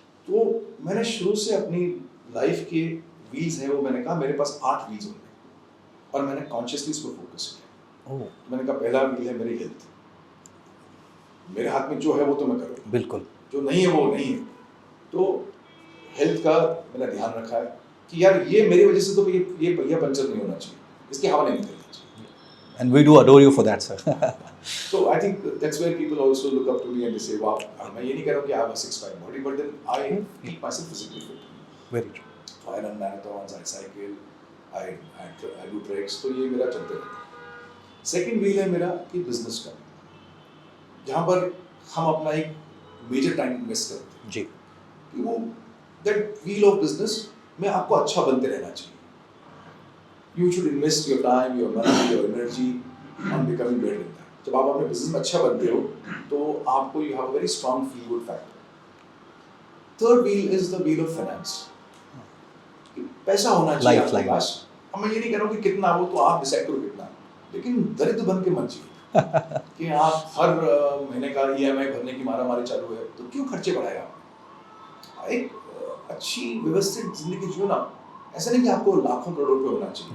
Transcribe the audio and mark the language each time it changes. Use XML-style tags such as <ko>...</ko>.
<hi>तो मैंने शुरू से अपनी लाइफ के व्हील्स हैं वो मैंने कहा मेरे पास 8 व्हील्स होंगे और मैंने कॉन्शियसली इस पर फोकस किया। मैंने कहा पहला व्हील है मेरी हेल्थ। मेरे हाथ में जो है वो तो मैं करूँगा, बिल्कुल। जो नहीं है वो नहीं है। तो हेल्थ का मैंने ध्यान रखा है कि यार ये मेरी वजह से तो ये पहिया पंचर नहीं होना चाहिए, इसकी हवा नहीं निकलनी चाहिए।</hi> <en>And we do adore you for that, sir. So I think that's where people also look up to me and they say, wow,</en> <hi>मैं ये नहीं कह रहा हूँ कि</hi> <en>I have a 6-pack body, but then I keep myself physically fit. Very true. So I run marathons, I cycle, I do treks,</en> <hi>तो ये मेरा चलते रहता है। सेकंड व्हील है मेरा कि बिजनेस का, जहाँ पर हम अपना एक मेजर टाइम इन्वेस्ट करते हैं। जी। कि वो</hi> <en>that wheel of business</en> <hi>में आपको अच्छा बनते रहना चाहिए।</hi> <en>You should invest your time, your money, your energy on becoming better in that.</en> <hi>जब आप अपने बिजनेस में अच्छा बनते हो तो आपको</hi> <en>you have a very strong feel good factor. Third wheel is the wheel of finance.</en> <hi>पैसा होना चाहिए आपके पास। अब मैं ये नहीं कह रहा हूँ कि कितना हो तो आप डिसाइड करो कितना, लेकिन दरिद्र बन के मत जिए कि आप हर महीने का EMI भरने की मारामारी चालू है तो क्यों खर्चे बढ़ाए आप। एक अच्छी व्यवस्थित जिंदगी जियो ना। ऐसा नहीं कि आपको लाखों करोड़ों रुपए होना चाहिए।</hi>